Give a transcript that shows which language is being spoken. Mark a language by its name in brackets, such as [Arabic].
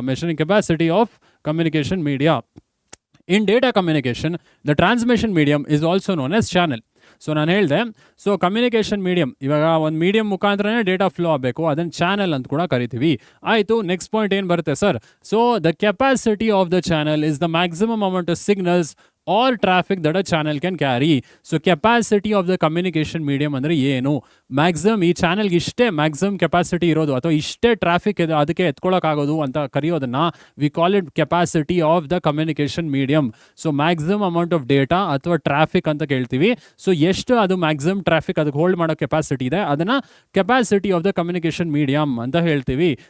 [English] Measuring capacity of communication media. In data communication the transmission medium is also known as channel. [Kannada] So ನಾನು ಹೇಳಿದೆ, so communication medium, ಇವಾಗ ಒಂದು medium ಮುಖಾಂತರನೇ data flow ಆಗಬೇಕು, ಅದನ್ನು channel ಅಂತ ಕೂಡ ಕರಿತೀವಿ. ಆಯಿತು, ನೆಕ್ಸ್ಟ್ ಪಾಯಿಂಟ್ ಏನು ಬರುತ್ತೆ sir? [English] So the capacity of the channel is the maximum amount of signals or traffic that a channel can carry. So capacity of the communication medium [Kannada] ಅಂದರೆ ಏನು? ಮ್ಯಾಕ್ಸಿಮಮ್ ಈ ಚಾನಲ್ಗೆ ಇಷ್ಟೇ ಮ್ಯಾಕ್ಸಿಮಮ್ ಕೆಪಾಸಿಟಿ ಇರೋದು ಅಥವಾ ಇಷ್ಟೇ ಟ್ರಾಫಿಕ್ ಇದೆ ಅದಕ್ಕೆ ಎತ್ಕೊಳ್ಳೋಕ್ಕಾಗೋದು ಅಂತ ಕರೆಯೋದನ್ನು [English] We call it capacity of the communication medium. [Kannada] So maximum amount of data ಅಥವಾ ಟ್ರಾಫಿಕ್ ಅಂತ ಕೇಳ್ತೀವಿ. ಸೊ ಎಷ್ಟು ಅದು ಮ್ಯಾಕ್ಸಿಮಮ್ ಟ್ರಾಫಿಕ್ ಅದಕ್ಕೆ ಹೋಲ್ಡ್ ಮಾಡೋ ಕೆಪಾಸಿಟಿ ಇದೆ ಅದನ್ನು capacity of the communication medium ಅಂತ ಹೇಳ್ತೀವಿ.